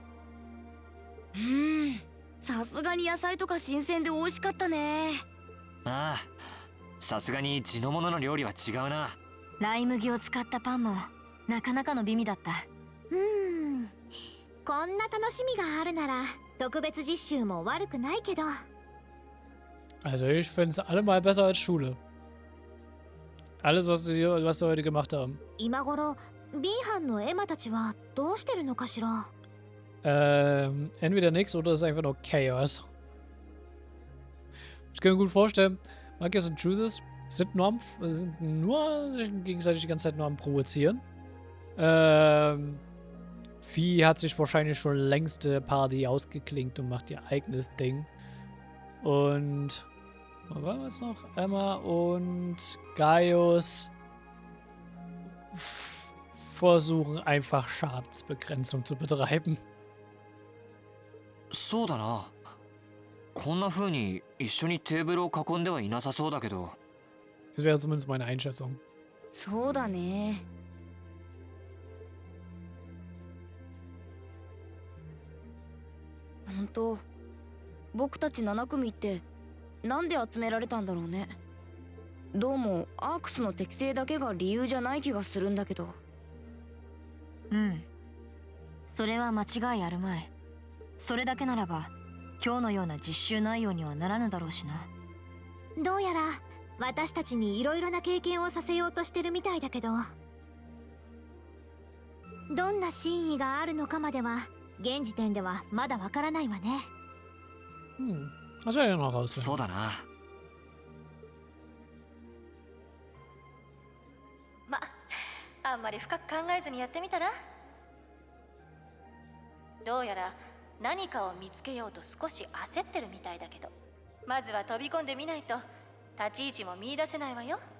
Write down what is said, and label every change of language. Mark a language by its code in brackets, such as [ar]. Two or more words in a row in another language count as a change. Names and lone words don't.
[ja] さすがに野菜とか新鮮で美味しかったね。ああ、さすがに地のものの料理は違うな。ライ麦を使ったパンもなかなかの美味だった。こんな楽しみがあるなら特別実習も悪くないけど。 [de] Also ich finde es allemal besser als Schule. Alles, was sie heute gemacht haben. [ja] 今頃 B 班のエマたちはどうしてるのかしら。 [de] Entweder nix oder es ist einfach nur Chaos. Ich kann mir gut vorstellen, Marcus und Juices sind nur gegenseitig die ganze Zeit nur am Provozieren. Vieh hat sich wahrscheinlich schon längste Party ausgeklinkt und macht ihr eigenes Ding. Und was war es noch? Emma und Gaius versuchen einfach Schadensbegrenzung zu betreiben. [ja] そうだな。こんな風に一緒にテーブルを囲んではいなさそうだけど。 [de] Das wäre zumindest meine Einschätzung. [ja] そうだね。本当、僕たち7組ってなんで集められたんだろうね。どうもアークスの適性だけが理由じゃない気がするんだけど。それは間違いあるまい。それだけならば今日のような実習内容にはならぬだろうしな。どうやら私たちにいろいろな経験をさせようとしてるみたいだけど、どんな真意があるのかまでは現時点ではまだわからないわね。 [de] Was soll ich denn noch rausfinden? [ja] そうだな。あんまり深く考えずにやってみたら。どうやら何かを見つけようと少し焦ってるみたいだけど、まずは飛び込んでみないと立ち位置も見出せないわよ。